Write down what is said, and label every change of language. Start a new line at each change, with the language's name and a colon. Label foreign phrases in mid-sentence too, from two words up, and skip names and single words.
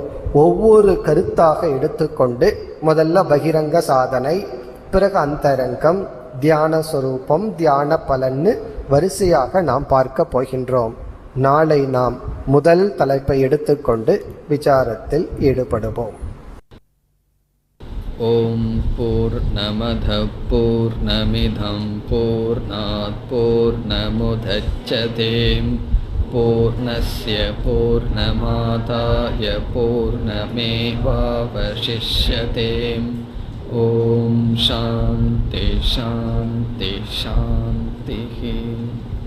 Tamil: ஒவ்வொரு கருத்தாக எடுத்துக்கொண்டு முதல்ல பகிரங்க சாதனை, பிறகு அந்தரங்கம், தியான சொரூபம், தியான பலன்னு வரிசையாக நாம் பார்க்க போகின்றோம். நாளை நாம் முதல் தலைப்பை எடுத்துக்கொண்டு விசாரத்தில் ஈடுபடுவோம்.
Sanskrit: ओम् पूर्णमदः पूर्णमिदम् पूर्णात् पूर्णमुदच्यते पूर्णस्य पूर्णमादाय पूर्णमेवावशिष्यते. ओम् शान्तिः शान्तिः शान्तिः.